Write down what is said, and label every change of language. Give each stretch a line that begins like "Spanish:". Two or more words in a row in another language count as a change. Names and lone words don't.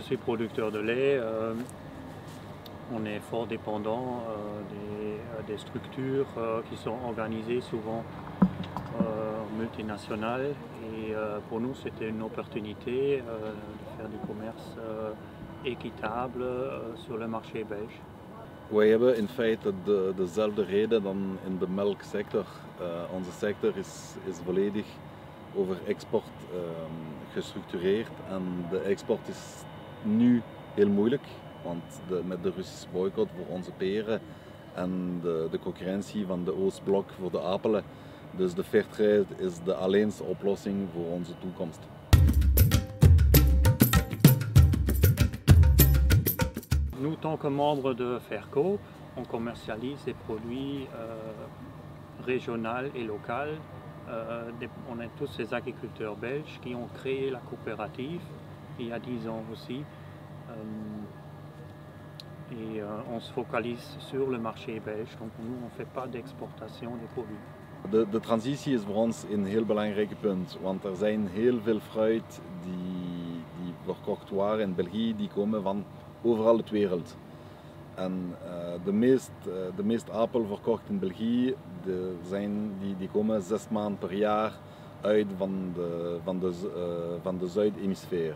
French: producteurs de lait, on est fort dépendant des structures qui sont organisées souvent multinationales. Et pour nous, c'était une opportunité de faire du commerce équitable sur le marché belge.
Dutch: Wij hebben in feite dezelfde reden dan in de melksector. Onze sector is volledig over export gestructureerd en de export is nu heel moeilijk, want met de Russische boycott voor onze peren en de concurrentie van de Oostblok voor de appelen. Dus de Fairtrade is de alleenste oplossing voor onze toekomst.
French: Nous, tant que membres de Faircoop, on commercialise des produits régionaux et locaux. On est tous ces agriculteurs belges qui ont créé la coopérative il y a 10 ans aussi. On se focalise sur le marché belge, donc nous on ne fait pas d'exportation des produits.
Dutch: De transitie is voor ons een heel belangrijk punt, want er zijn heel veel fruit die verkocht waren in België, die komen van overal de wereld. En de meeste appel verkocht in België die komen 6 maanden per jaar uit van de Zuid-hemisfeer.